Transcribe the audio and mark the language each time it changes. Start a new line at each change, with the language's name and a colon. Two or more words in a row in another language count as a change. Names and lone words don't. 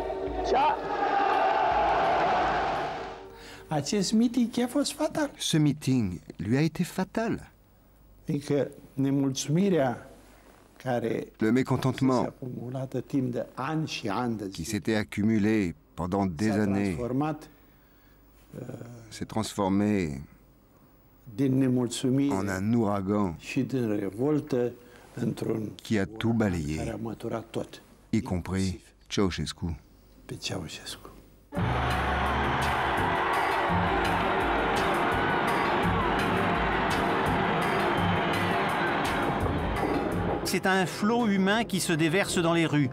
Romanian: Acest meeting a fost fatal.
French: Ce meeting lui a été fatal.
Romanian: Adică nemulțumirea care
French: le mécontentement
Romanian: acumulată timp de ani și ani de
French: qui s'était accumulé pendant des années s'est transformé
Romanian: din nemulțumire
French: en un ouragan
Romanian: și din revoltă într-un
French: qui a tout balayé,
Romanian: care a măturat tot,
French: y compris Ceausescu.
Romanian: Pe Ceausescu.
French: C'est un flot humain qui se déverse dans les rues.